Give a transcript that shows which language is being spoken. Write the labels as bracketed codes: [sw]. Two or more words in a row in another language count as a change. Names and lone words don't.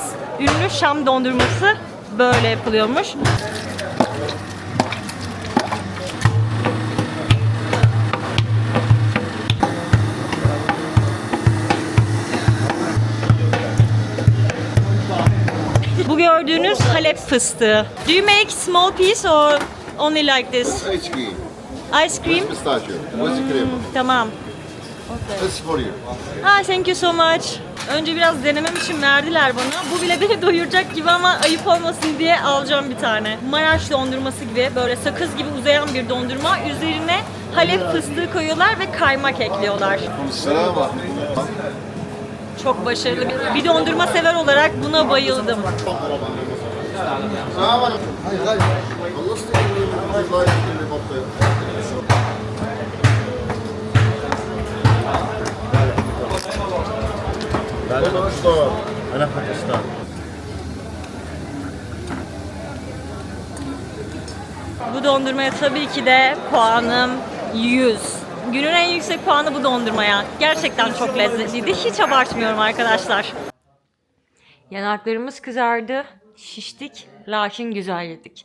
[tr] Ünlü Şam dondurması böyle yapılıyormuş. Bu gördüğünüz Halep fıstığı. [en] Do you make small piece or only like this? Ice cream. Ice cream? Pistachio. What's the cream? [tr] Tamam. [en] It's for you. Ha, thank you so much. [tr] Önce biraz denemem için verdiler bana. Bu bile beni doyuracak gibi ama ayıp olmasın diye alacağım bir tane. Maraş dondurması gibi böyle sakız gibi uzayan bir dondurma. Üzerine Halep fıstığı koyuyorlar ve kaymak ekliyorlar. Selam. Çok başarılı bir dondurma sever olarak buna bayıldım. Hayır. [ar] خلصت اللي بطل. أنا باكستان. أنا باكستان. [tr] Bu dondurmaya tabii ki de puanım 100. Günün en yüksek puanı bu dondurmaya. Gerçekten çok lezzetliydi. Hiç abartmıyorum arkadaşlar. Yanaklarımız kızardı, şiştik, lakin güzel yedik.